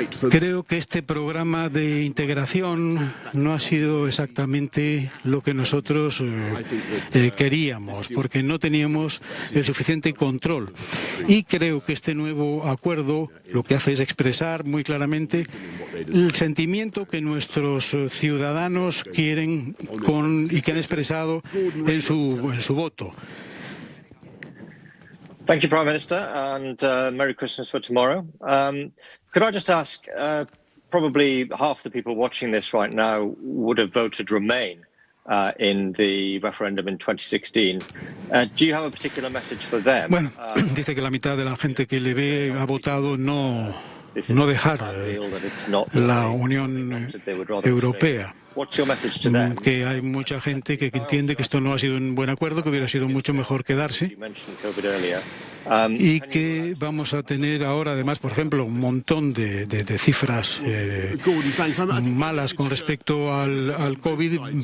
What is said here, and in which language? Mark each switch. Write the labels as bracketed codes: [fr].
[es] Creo que este programa de integración no ha sido exactamente lo que nosotros queríamos, porque no teníamos el suficiente control. Y creo que este nuevo acuerdo lo que hace es expresar muy claramente el sentimiento que nuestros ciudadanos quieren y que han expresado en su voto. [en] Thank you, Prime Minister, and Merry Christmas for tomorrow. Could I just ask, probably half the people watching this right now would have voted Remain in the referendum in 2016. Do you have a particular message for them? [es] Bueno, dice que la mitad de la gente que le ve ha votado no dejar la Unión Europea. Que hay mucha gente que entiende que esto no ha sido un buen acuerdo, que hubiera sido mucho mejor quedarse, y que vamos a tener ahora, además, por ejemplo, un montón de cifras malas con respecto al COVID.